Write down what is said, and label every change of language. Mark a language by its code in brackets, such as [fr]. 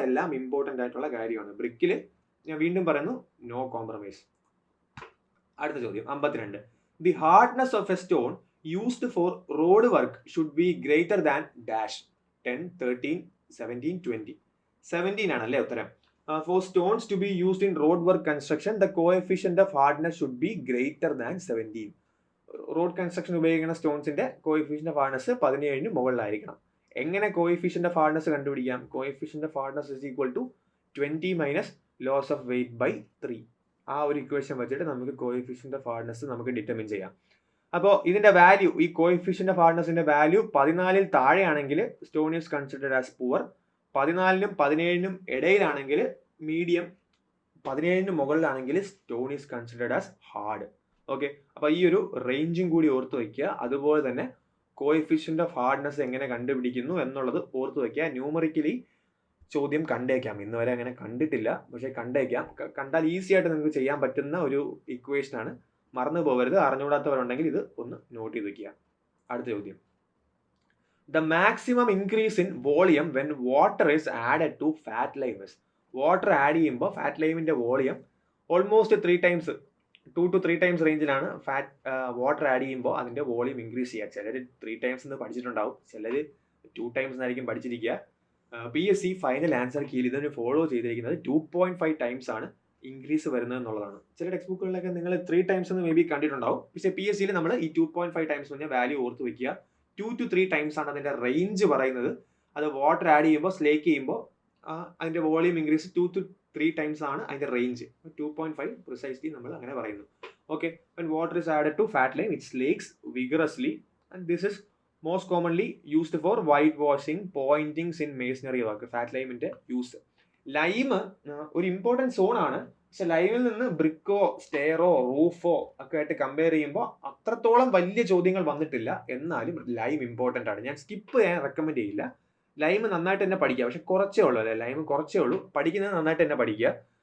[ml] എല്ലാം ഇമ്പോർട്ടൻ്റ് ആയിട്ടുള്ള കാര്യമാണ്. ബ്രിക്കിൽ ഞാൻ വീണ്ടും പറയുന്നു, [en] No compromise. [ml] അടുത്ത ചോദ്യം [en] 52. The hardness of a stone used for road work should be greater than dash 10, 13, 17, 20. [ml] 17 ആണല്ലേ ഉത്തരം. [en] For stones to be used in road work construction, the coefficient of hardness should be greater than 17. [ml] Road construction ഉപയോഗിക്കുന്ന സ്റ്റോൺസിന്റെ coefficient of hardness 17 മുകളിലായിരിക്കണം. എങ്ങനെ [en] Coefficient of hardness കണ്ടുപിടിക്കാം? Coefficient of hardness is equal to 20 minus loss of weight by 3. [ml] ആ ഒരു equation വെച്ചിട്ട് നമുക്ക് coefficient of hardness നമുക്ക് determine ചെയ്യാം. അപ്പോൾ ഇതിന്റെ [en] Value, ഈ coefficient of ഹാർഡ്നസിന്റെ value 14 താഴെയാണെങ്കിൽ stone is considered as poor. 14 17 [ml] ഇടയിലാണെങ്കിൽ [en] Medium. 17 മുകളിലാണെങ്കിൽ stone is considered as hard. [ml] Okay, അപ്പോൾ ഈ ഒരു റേഞ്ചും കൂടി ഓർത്ത് വയ്ക്കുക. അതുപോലെ തന്നെ കോഎഫിഷ്യന്റ് ഓഫ് ഹാർഡ്നസ് എങ്ങനെ കണ്ടുപിടിക്കുന്നു എന്നുള്ളത് ഓർത്ത് വയ്ക്കുക. ന്യൂമറിക്കലി ചോദ്യം കണ്ടേക്കാം. ഇന്ന് വരെ അങ്ങനെ കണ്ടിട്ടില്ല, പക്ഷേ കണ്ടേക്കാം. കണ്ടാൽ ഈസി ആയിട്ട് നിങ്ങൾക്ക് ചെയ്യാൻ പറ്റുന്ന ഒരു ഇക്വേഷനാണ്. മറന്നു പോകരുത്. അറിഞ്ഞുകൂടാത്തവരുണ്ടെങ്കിൽ ഇത് ഒന്ന് നോട്ട് ചെയ്ത് വയ്ക്കുക. അടുത്ത ചോദ്യം. [en] The maximum increase in volume when water is added to fat lime is. [ml] Water add ചെയ്യുമ്പോൾ fat ലൈമിന്റെ volume almost [en] 3 times 2 to 3 times [ml] റേഞ്ചിലാണ് വാട്ടർ ആഡ് ചെയ്യുമ്പോൾ അതിന്റെ വോളിയം ഇൻക്രീസ് ചെയ്യുക. ചിലർ [en] 3 times [ml] എന്ന് പഠിച്ചിട്ടുണ്ടാവും, ചിലർ 2 times എന്നായിരിക്കും പഠിച്ചിരിക്കുക. PSC ഫൈനൽ ആൻസർ കീഴിൽ ഇതിന് ഫോളോ ചെയ്തിരിക്കുന്നത് 2.5 times ആണ് ഇൻക്രീസ് വരുന്നത് എന്നുള്ളതാണ്. ചില ടെക്സ്റ്റ് ബുക്കുകളിലൊക്കെ നിങ്ങൾ 3 times എന്ന് [en] maybe [ml] കണ്ടിട്ടുണ്ടാവും. പക്ഷേ PSCയിൽ നമ്മൾ ഈ 2.5 times പറഞ്ഞ വാല്യൂ ഓർത്ത് വയ്ക്കുക. [en] 2 to 3 times [ml] ആണ് അതിന്റെ റേഞ്ച് പറയുന്നത്. അത് വാട്ടർ ആഡ് ചെയ്യുമ്പോൾ സ്ലേക്ക് ചെയ്യുമ്പോൾ അതിന്റെ വോളിയം ഇൻക്രീസ് 2 to 3 times ആണ് അതിന്റെ റേഞ്ച്. 2.5 പ്രിസൈസ്ലി നമ്മൾ അങ്ങനെ പറയുന്നു. [en] Okay, when water is added to fat lime it slakes vigorously and this is most commonly used for white washing, pointings in masonry work. [ml] Fat ലൈമിന്റെ use. Lime ഒരു important zone ആണ്. പക്ഷെ ലൈമിൽ നിന്ന് ബ്രിക്കോ സ്റ്റെയറോ റൂഫോ ഒക്കെ ആയിട്ട് compare ചെയ്യുമ്പോൾ അത്രത്തോളം വലിയ ചോദ്യങ്ങൾ വന്നിട്ടില്ല. എന്നാലും ലൈം ഇമ്പോർട്ടൻ്റ് ആണ്. ഞാൻ സ്കിപ്പ് ചെയ്യാൻ റെക്കമെൻഡ് ചെയ്യില്ല. ലൈം നന്നായിട്ട് തന്നെ പഠിക്കുക. പക്ഷെ കുറച്ചേ ഉള്ളൂ അല്ലേ, ലൈം കുറച്ചേ ഉള്ളൂ. പഠിക്കുന്നത് നന്നായിട്ട് തന്നെ പഠിക്കുക.